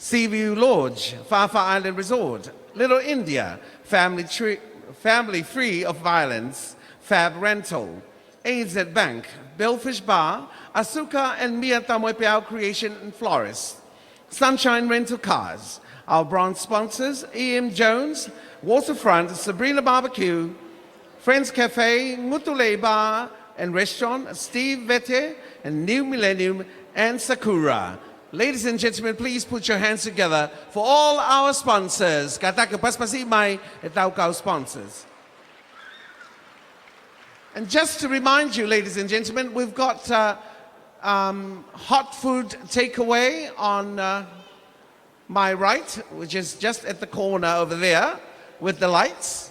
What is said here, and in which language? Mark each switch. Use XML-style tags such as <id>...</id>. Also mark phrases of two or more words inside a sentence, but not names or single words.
<en>Seaview Lodge, Fafa Island Resort, Little India, family free of violence, Fab Rental, AZ Bank, Billfish Bar, Asuka and Mia Tamoepeau Creation and Florist, Sunshine Rental Cars, our bronze sponsors, E.M. Jones, Waterfront, Sabrina Barbecue, Friends Cafe, Mutule Bar and Restaurant, Steve Vete, and New Millennium and Sakura. Ladies and gentlemen, please put your hands together for all our sponsors.</en> <to>Kata ke paspasi mai etau kau sponsors.</to> <en>And just to remind you, ladies and gentlemen, we've got hot food takeaway on my right, which is just at the corner over there with the lights.</en>